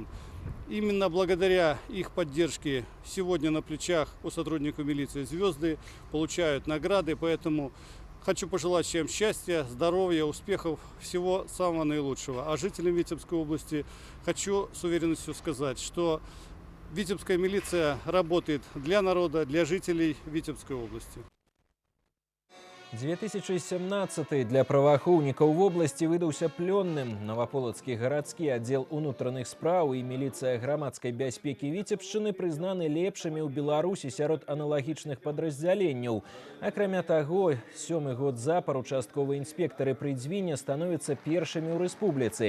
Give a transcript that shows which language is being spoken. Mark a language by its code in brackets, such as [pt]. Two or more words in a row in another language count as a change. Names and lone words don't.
[ru] Именно благодаря их поддержке сегодня на плечах у сотрудников милиции звезды получают награды, поэтому хочу пожелать всем счастья, здоровья, успехов, всего самого наилучшего. А жителям Витебской области хочу с уверенностью сказать, что Витебская милиция работает для народа, для жителей Витебской области. [be] 2017 для праваахоўнікаў вобласці выдаўся плённым. Новаполацкі гарадскі аддзел унутраных спраў і міліцыя грамадскай бяспекі Віцебшчыны прызнаны лепшымі ў Беларусі сярод аналагічных падраздзяленняў. Акрамя таго, 7-й год запар участковыя інспектары пры Дзвіне становяцца першымі ў рэспубліцы.